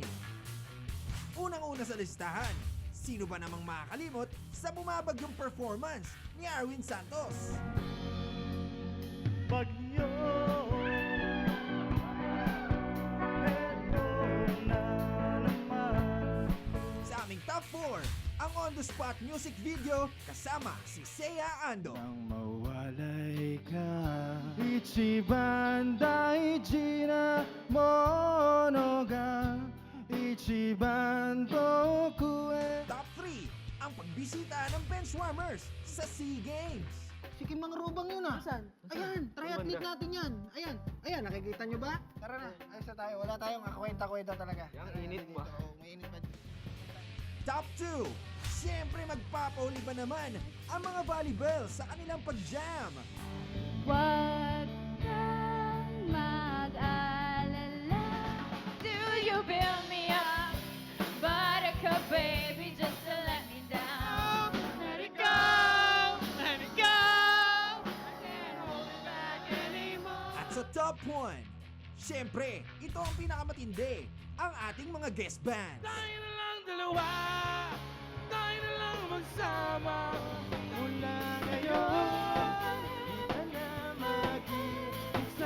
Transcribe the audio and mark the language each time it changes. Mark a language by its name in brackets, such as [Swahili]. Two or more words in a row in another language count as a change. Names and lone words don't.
[Filipino] Unang-una sa listahan, sino ba namang makakalimot sa bumabagyong performance ni Arwin Santos? Bagyo. Sa aming top 4, ang [English] on-the-spot music video [Filipino] kasama si Seiya Ando. Nang mawalay ka, [Japanese] 一番大事なものが、一番とくへ. [Filipino] Top 3, ang pagbisita ng Benchwarmers sa SEA Games. Sige, mga rubang yun ah. Saan? Ayan, triathlete natin yan. Ayan, nakikita nyo ba? Tara na, ayos na tayo. Wala tayong kakwenta-kwenta talaga. Ang init mo. May init pa. Top 2, siyempre magpapauli ba naman ang mga volleyball sa kanilang pag-jam. Huwag kang mag-alala. [English] Do you build me up? Buttercup baby, just to let me down. Let it go, let it go. [Filipino] Sa top 1, syempre, ito ang pinakamatindi, ang ating mga guest band. Tayo na lang dalawa, tayo na lang magsama. Mula ngayon, di na mag-iisa.